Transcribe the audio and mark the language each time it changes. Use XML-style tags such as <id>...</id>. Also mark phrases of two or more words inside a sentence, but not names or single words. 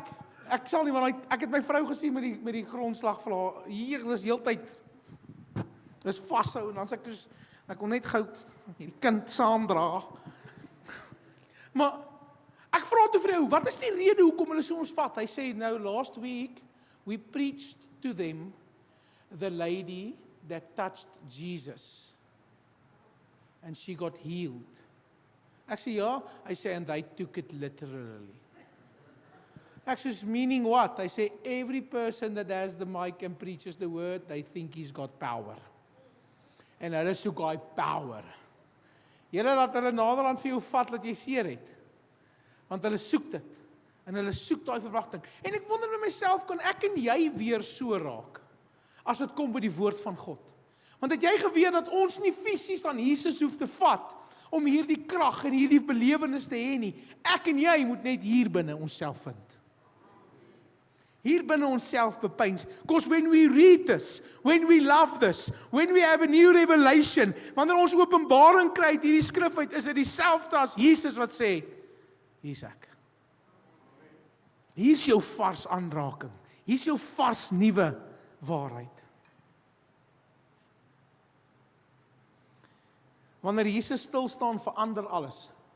<af>Ek sal nie, want ek het my vrou gesien met die grondslagvla. Hier is heeltyd dis vashou en dan sê ek wil net gou hierdie kind saamdra. Maar ek vra toe vir jou, wat is die rede hoekom hulle so ons vat? Hy sê nou</af> <en>last week we preached to them the lady that touched Jesus and she got healed.</en> <af>Ek sê ja, hy sê</af> <en>and they took it literally.</en> <af>Ek sê</af> <en>meaning what?</en> <af>Hy sê</af> <en>every person that has the mic and preaches the word, they think he's got power.</en> <af>En hulle soek daai power. Julle laat hulle naderhand vir jou vat dat jy seer het. Want hulle soek dit. En hulle soek daai verwagting. En ek wonder by myself, kan ek en jy weer so raak as dit kom by die woord van God? Want het jy geweet dat ons nie fisies aan Jesus hoef te vat om hierdie krag en hierdie belewenis te hê nie. Ek en jy moet net hier binne onsself vind. Hier binne onsself bepeins.</af> <en>Because when we read this, when we love this, when we have a new revelation,</en> <af>wanneer ons openbaring kry uit hierdie skrif uit, is dit dieselfde as Jesus wat sê, hier's ek. Hier's jou vars aanraking. Hier's jou vars nuwe waarheid. Wanneer Jesus stil staan, verander alles.</af>